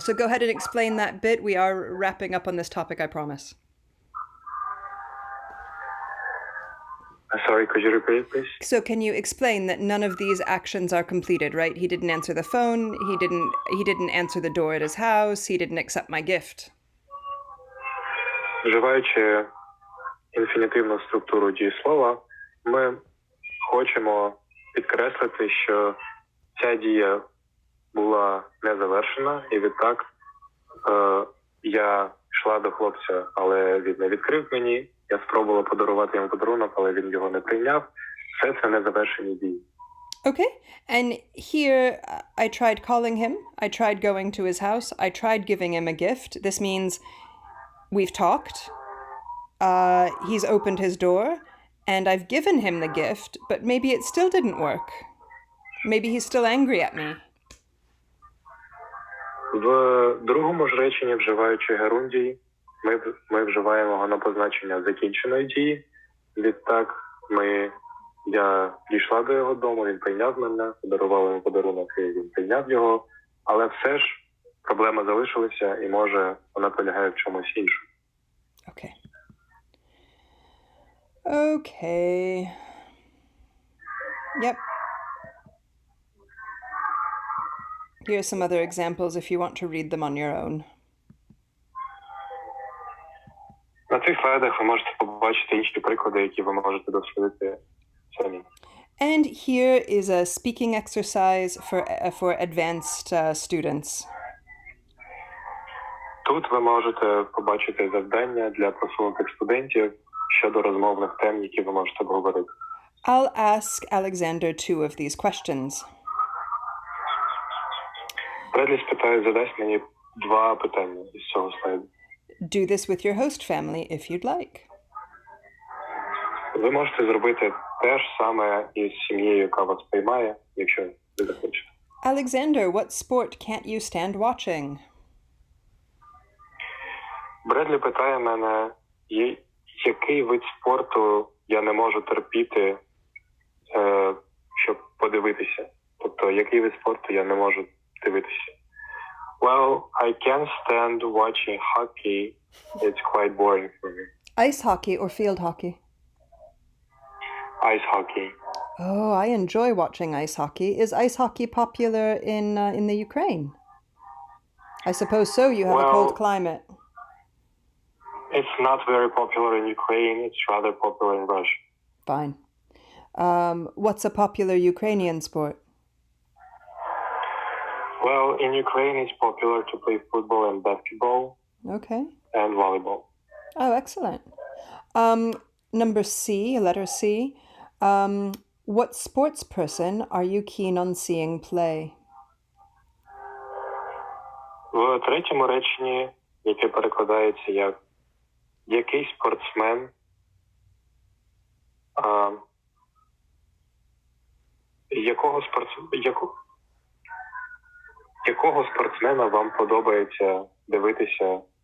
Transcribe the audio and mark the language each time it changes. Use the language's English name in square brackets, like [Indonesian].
[English] So go ahead and explain that bit. We are wrapping up on this topic, I promise. Sorry, could you repeat, please? So can you explain that none of these actions are completed, right? He didn't answer the phone, he didn't answer the door at his house, he didn't accept my gift. [Ukrainian] Вживаючи інфінітивну структуру дієслова, ми хочемо підкреслити, що ця дія була не завершена, і відтак я йшла до хлопця, але він не відкрив мені, я спробувала подарувати йому подарунок, але він його не прийняв. Все це незавершені дії. [English] Okay, and here I tried calling him, I tried going to his house, I tried giving him a gift. This means we've talked, he's opened his door, and I've given him the gift, but maybe it still didn't work. Maybe he's still angry at me. [Ukrainian] В другому ж реченні, вживаючи герундій, ми вживаємо його на позначення закінченої дії. Відтак я дійшла до його дому, він прийняв мене, подарувала йому подарунок, і він прийняв його. Але все ж проблема залишилася, і може вона полягає в чомусь іншому. [English] Okay. Okay. Yep. Here are some other examples if you want to read them on your own. [Ukrainian] На цих слайдах ви можете побачити інші приклади, які ви можете дослідити самі. [English] And here is a speaking exercise for advanced students. [Ukrainian] Тут ви можете побачити завдання для просунутих студентів щодо розмовних тем, які ви можете обговорити. [English] I'll ask Alexander two of these questions. [Ukrainian] Бредлі задасть мені 2 питання із цього слайду. [English] Do this with your host family if you'd like. [Ukrainian] Ви можете зробити те ж саме із сім'єю, яка вас приймає, якщо ви захочете. [English] Alexander, what sport can't you stand watching? [Ukrainian] Бредлі питає мене, який вид спорту я не можу терпіти, щоб подивитися. Тобто, який вид спорту я не можу дивитися. [English] Well, I can't stand watching hockey. It's quite boring for me. Ice hockey or field hockey? Ice hockey. Oh, I enjoy watching ice hockey. Is ice hockey popular in the Ukraine? I suppose so. You have a cold climate. It's not very popular in Ukraine. It's rather popular in Russia. Fine. What's a popular Ukrainian sport? Well, in Ukraine, it's popular to play football and basketball. Okay. And volleyball. Oh, excellent. Number C, letter C. What sports person are you keen on seeing play? [Ukrainian] В третьому реченні, яке перекладається як який спортсмен якого спортсмена вам подобається дивитися?